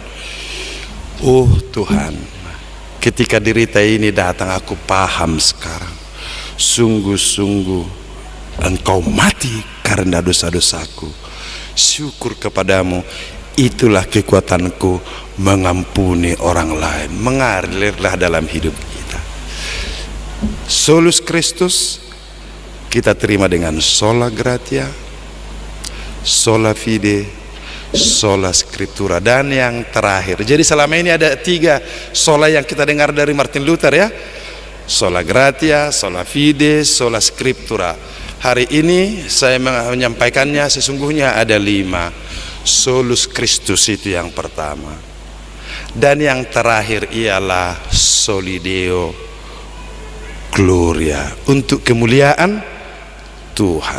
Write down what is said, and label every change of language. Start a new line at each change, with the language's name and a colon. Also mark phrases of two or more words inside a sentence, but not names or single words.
Indonesian: Oh Tuhan, ketika derita ini datang, aku paham sekarang, sungguh-sungguh Engkau mati karena dosa-dosaku. Syukur kepadamu, itulah kekuatanku mengampuni orang lain. Mengalirlah dalam hidup kita.
Latin: Solus Christus
Indonesian: kita terima dengan
Latin: sola gratia, sola fide, sola scriptura,
Indonesian: dan yang terakhir. Jadi selama ini ada 3 sola yang kita dengar dari Martin Luther ya.
Latin: Sola gratia, sola fide, sola scriptura.
Indonesian: Hari ini saya menyampaikannya sesungguhnya ada 5.
Latin: Solus Christus
Indonesian: itu yang pertama. Dan yang terakhir ialah
Latin: soli Deo Gloria,
Indonesian: untuk kemuliaan Tuhan.